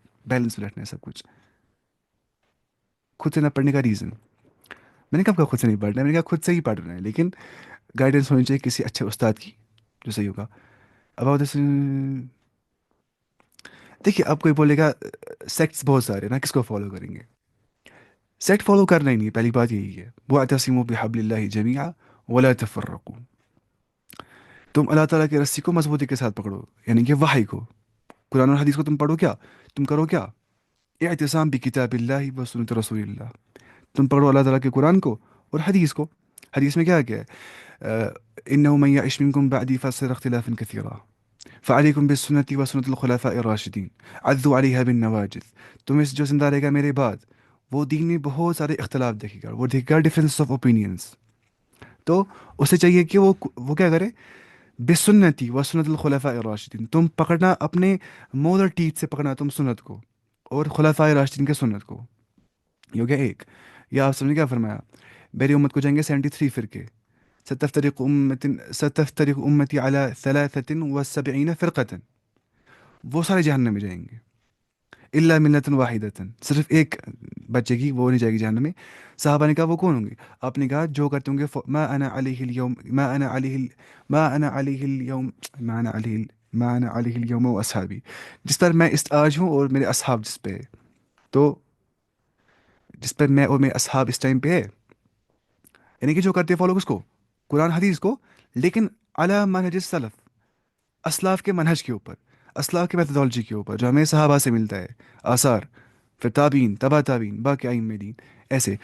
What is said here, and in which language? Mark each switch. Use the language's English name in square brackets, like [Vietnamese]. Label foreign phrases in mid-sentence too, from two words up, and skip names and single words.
[Urdu] بیلنس میں رکھنا ہے سب کچھ۔ خود سے نہ پڑھنے کا ریزن، میں نے کب کہا خود سے نہیں پڑھنا ہے، میں نے کہا خود سے ہی پڑھنا ہے، لیکن گائیڈنس ہونی چاہیے کسی اچھے استاد کی، جو صحیح ہوگا. اب دس، دیکھیے اب کوئی بولے گا سیکٹس بہت سارے ہیں نا، کس کو فالو کریں گے. سیکٹ فالو کرنا ہی نہیں ہے، پہلی بات یہی ہے. [Arabic] واعتصموا بحبل الله جميعا ولا تفرقوا. [Urdu] تم اللہ تعالیٰ کی رسی کو مضبوطی کے ساتھ پکڑو، یعنی کہ وحی کو، قرآن اور حدیث کو تم پڑھو کیا، تم کرو کیا, [Arabic] اعتصام بكتاب الله وسنة رسول الله. [Urdu] تم پڑھو اللہ تعالیٰ کے قرآن کو اور حدیث کو. حدیث میں کیا کیا ہے, [Arabic] إنه من يعش منكم بعدي فسيرى اختلافا كثيرا فعليكم بالسنة وسنة الخلفاء الراشدين عضوا عليها بالنواجذ. [Urdu] تمہیں سے جو زندہ رہے گا میرے بعد، وہ دین میں بہت سارے اختلاف دیکھے گا، وہ دیکھے گا [English] difference of opinions. [Urdu] تو اسے چاہیے کہ وہ کیا کرے, [Arabic] بالسنة وسنة الخلفاء الراشدين, [Urdu] تم پکڑنا اپنے مول اور ٹیتھ سے پکڑنا تم سنت کو، اور خلفائے راشدین کے سنت کو. یہ ہو گیا ایک۔ یا آپ سمجھے کیا فرمایا، میری امت کو جائیں گے 73 فرقے, [Arabic] ستفترق أمتي على ثلاثة وسبعين فرقة, [Urdu] وہ سارے جہنم میں جائیں گے. [Arabic] إلا ملة واحدة, [Urdu] صرف ایک بچے گی، وہ نہیں جائے گی جہنم میں. صحابہ نے کہا وہ کون ہوں گے، آپ نے کہا جو کرتے ہوں گے [Arabic] ما أنا عليه اليوم، ما أنا عليه، ما أنا عليه اليوم، ما أنا عليه، ما أنا عليه اليوم وأصحابي, [Urdu] جس پر میں اس آج ہوں اور میرے اصحاب جس پہ ہے. تو جس پر میں اور میرے اصحاب اس ٹائم پہ ہے، یعنی کہ جو کرتے فالو کس کو، قرآن حدیث کو، لیکن [Arabic] على منهج سلف, [Urdu] اسلاف کے منہج کے اوپر، اسلاف کے میتھوڈولوجی کے اوپر جو ہمیں صحابہ سے ملتا ہے، آثار، پھر تابعین، تبع تابعین، باقی ائمہ دین، ایسے.